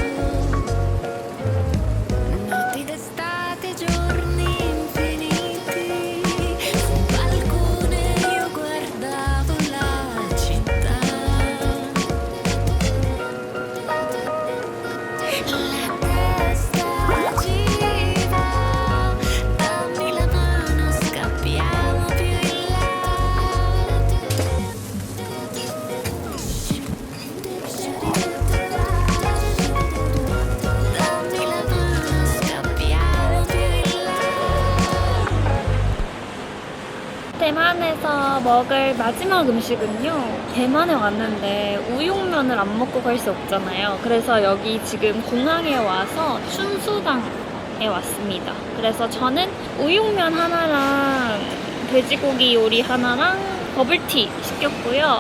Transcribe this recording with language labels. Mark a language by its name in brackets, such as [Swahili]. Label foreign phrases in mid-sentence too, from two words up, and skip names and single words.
[Italian] notti d'estate, giorni infiniti, su un balcone io guardavo la città, la testa gira, dammi la mano, scappiamo più in là. Dammi la mano, scappiamo più in là. [Korean] 대만에서 먹을 마지막 음식은요. 대만에 왔는데 우육면을 안 먹고 갈 수 없잖아요. 그래서 여기 지금 공항에 와서 춘수당에 왔습니다. 그래서 저는 우육면 하나랑 돼지고기 요리 하나랑 버블티 시켰고요.